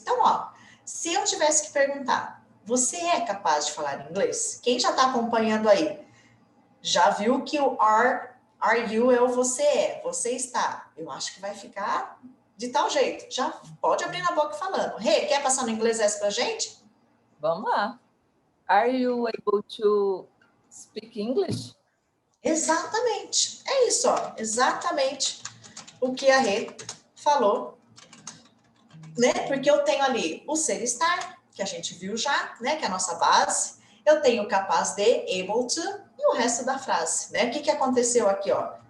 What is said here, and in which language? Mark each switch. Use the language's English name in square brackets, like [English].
[Portuguese] Então, ó, se eu tivesse que perguntar, você é capaz de falar inglês? Quem já está acompanhando aí, já viu que o [English] are you [Portuguese] é o você está. Eu acho que vai ficar de tal jeito. Já pode abrir na boca falando. Rê, quer passar no inglês essa pra gente? Vamos lá. [English] Are you able to speak English? [Portuguese] Exatamente. É isso, ó. Exatamente o que a Rê falou, né? Porque eu tenho ali o ser estar, que a gente viu já, né? Que é a nossa base. Eu tenho capaz de, [English] able to, [Portuguese] e o resto da frase, né? O que aconteceu aqui, ó?